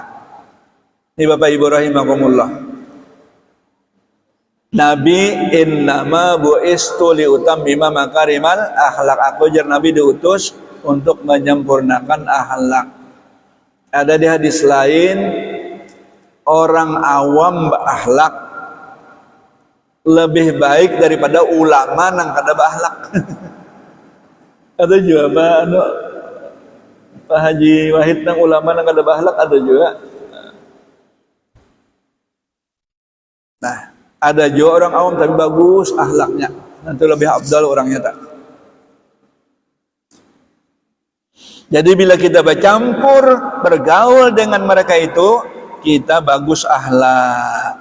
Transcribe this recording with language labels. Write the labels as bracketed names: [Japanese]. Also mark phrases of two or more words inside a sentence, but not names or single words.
[Indonesian] Ini Bapak Ibu rahimakumullah. Nabi [Arabic] إنما بعثت لأتمم مكارم الأخلاق. [Indonesian] Aku jar Nabi diutus untuk menyempurnakan akhlak. Ada di hadis lain, orang awam berakhlak lebih baik daripada ulama nang kada berakhlak. Ada juga Pak Haji Wahid nang ulama nang kada berakhlak, ada juga. Nah, ada juga orang awam tapi bagus akhlaknya. Nanti lebih afdal orangnya tak. Jadi bila kita bercampur, bergaul dengan mereka itu, kita bagus akhlak.